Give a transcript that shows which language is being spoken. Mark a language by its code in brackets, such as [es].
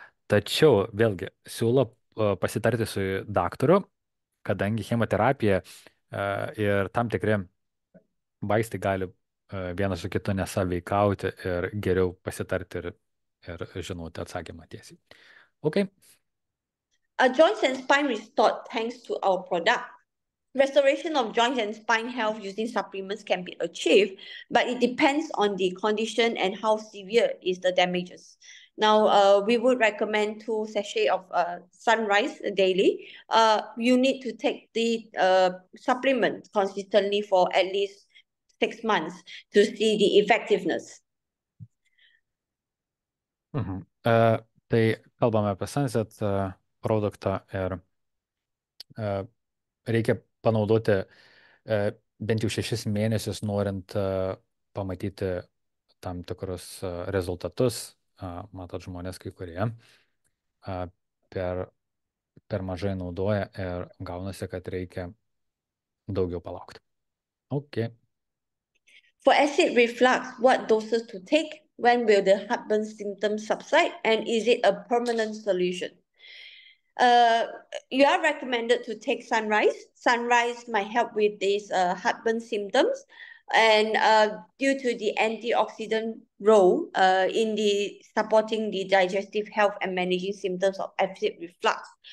[lt] Tačiau vėlgi siūlo pasitarti su daktaru, kadangi chemoterapija ir tam tikri vaistai gali vienas su kitu nesąveikauti ir geriau pasitarti ir žinoti atsakymą tiesiai. [en] Okay. Joints and spine restored thanks to our product. Restoration of joints and spine health using supplements can be achieved, but it depends on the condition and how severe is the damages. Now, we would recommend 2 sachets of sunrise daily. You need to take the supplement consistently for at least 6 months to see the effectiveness. [lt] Tai kalbame apie Sunset produktą ir reikia panaudoti bent jau 6 mėnesius, norint pamatyti tam tikrus rezultatus. Matot, žmonės kai kurie per mažai naudoja ir gaunasi, kad reikia daugiau palaukti. [en] Okay. For acid reflux, what doses to take? When will the heartburn symptoms subside? And is it a permanent solution? You are recommended to take sunrise. Sunrise might help with these heartburn symptoms, and due to the antioxidant role in the supporting the digestive health and managing symptoms of acid reflux.